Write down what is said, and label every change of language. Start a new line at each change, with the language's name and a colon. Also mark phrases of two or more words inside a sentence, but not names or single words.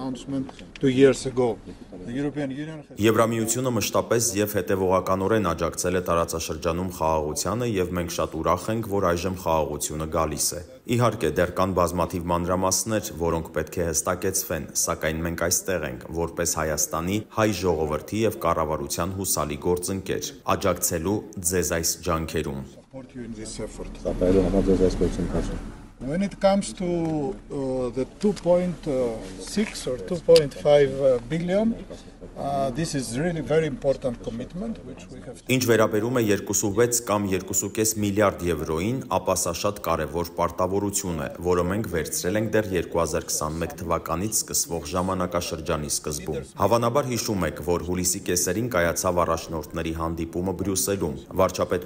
Armenian: Եվրամիությունը մշտապես եւ հետեւողականորեն աջակցել է տարածաշրջանում խաղաղությանը եւ մենք շատ ուրախ ենք, որ այժմ խաղաղությունը գալիս է։ Իհարկե, դեռ կան բազմաթիվ մանրամասներ, որոնք պետք է հստակեցվեն, սակայն մենք այստեղ ենք, որպես Հայաստանի հայ ժողովրդի եւ կառավարության հուսալի գործընկեր, աջակցելու ձեզ այս ջանքերում։
English: When it comes to the 2.6 or 2.5 billion, this is really very important commitment which we have.
Armenian: Ինչ վերաբերում է 2.6 կամ 2.5 միլիարդ եվրոին, ապա սա շատ կարևոր պարտավորություն է, որը մենք վերցրել ենք դեռ 2021 թվականից սկսվող ժամանակաշրջանի սկզբում։ Հավանաբար հիշում եք, որ հուլիսի կեսերին կայացավ առաջնորդների հանդիպումը Բրյուսելում։ Վարչապետ